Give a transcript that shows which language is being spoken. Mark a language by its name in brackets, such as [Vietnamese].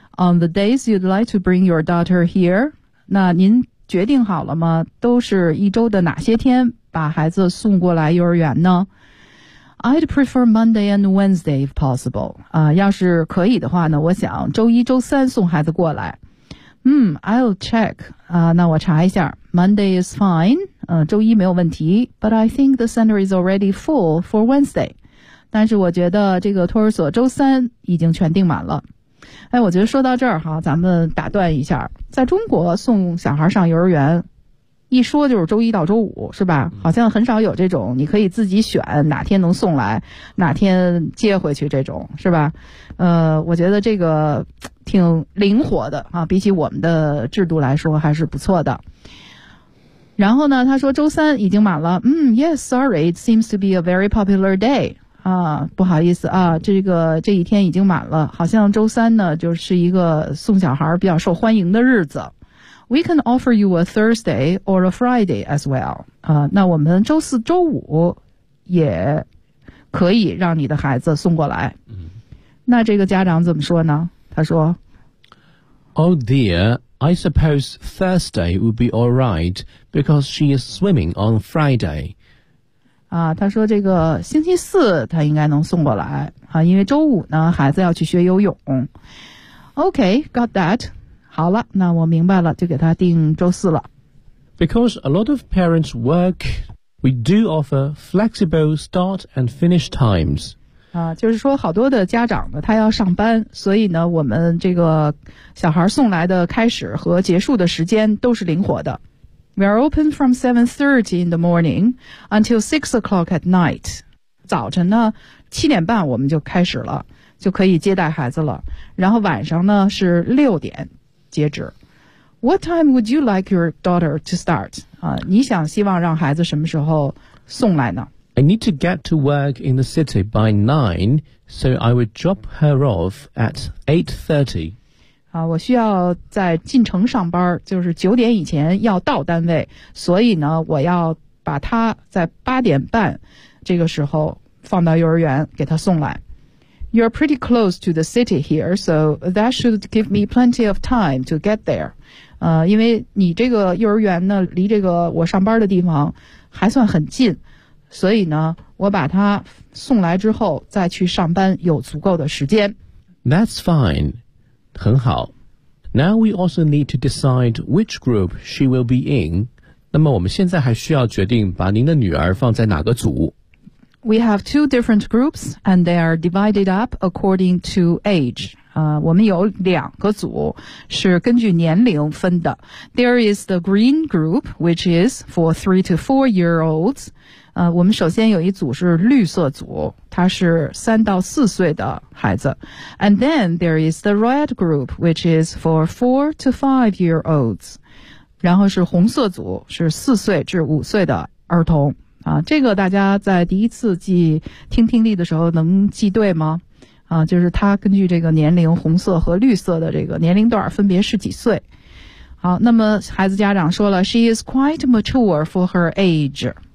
[English] On the days you'd like to bring your daughter here, [Chinese] 那您决定好了吗？都是一周的哪些天把孩子送过来幼儿园呢？ [English] I'd prefer Monday and Wednesday if possible. [Chinese] 啊，要是可以的话呢，我想周一周三送孩子过来。 [English] 嗯 ，I'll check. [Chinese] 啊，那我查一下。 [English] Monday is fine. [Chinese] 周一没有问题。 But I think the center is already full for Wednesday. 但是我觉得这个托儿所周三已经全订满了。哎，我觉得说到这儿哈，咱们打断一下。在中国送小孩上幼儿园，一说就是周一到周五，是吧？好像很少有这种你可以自己选哪天能送来，哪天接回去这种，是吧？我觉得这个挺灵活的啊，比起我们的制度来说还是不错的。然后呢，他说周三已经满了。 [English] 嗯 ，Yes, sorry, it seems to be a very popular day. [Chinese] 啊，不好意思啊，这一天已经满了，好像周三呢就是一个送小孩比较受欢迎的日子。 [English] We can offer you a Thursday or a Friday as well. [Chinese] 啊，那我们周四周五也可以让你的孩子送过来。那这个家长怎么说呢？他说 [English] Oh dear, I suppose Thursday would be all right because she is swimming on Friday. [Chinese] 啊，他说这个星期四他应该能送过来啊，因为周五呢孩子要去学游泳。 [English] OK, got that. [Chinese] 好了，那我明白了，就给他定周四了。 [English] Because a lot of parents work, we do offer flexible start and finish times. [Chinese] 啊，就是说好多的家长呢，他要上班，所以呢，我们这个小孩送来的开始和结束的时间都是灵活的。 [English] We are open from 7:30 in the morning until 6 o'clock at night. [Chinese] 早晨呢，7:30我们就开始了，就可以接待孩子了。然后晚上呢，是6:00截止。 [English] What time would you like your daughter to start? [Chinese] 啊，你想希望让孩子什么时候送来呢？ [English] I need to get to work in the city by 9, so I would drop her off at 8:30. [Chinese] 啊，我需要在进城上班，就是9:00以前要到单位，所以呢，我要把他在8:30这个时候放到幼儿园给他送来。 [English] You're pretty close to the city here, so that should give me plenty of time to get there. [Chinese] 因为你这个幼儿园呢，离这个我上班的地方还算很近，所以呢，我把他送来之后再去上班有足够的时间。 [English] That's fine. [Chinese] 很好。 [English] Now we also need to decide which group she will be in. [Chinese] 那么我们现在还需要决定把您的女儿放在哪个组。 [English] We have two different groups and they are divided up according to age. [Chinese] 我们有两个组是根据年龄分的。 [English] There is the green group, which is for 3 to 4 year olds. [Chinese] 我们首先有一组是绿色组，它是3到4岁的孩子。 [English] And then there is the red group, which is for 4 to 5 year olds. [Chinese] 然后是红色组，是4岁至5岁的儿童。啊，这个大家在第一次记听听力的时候能记对吗？啊，就是它根据这个年龄，红色和绿色的这个年龄段分别是几岁。好，那么孩子家长说了 [English] ,She is quite mature for her age.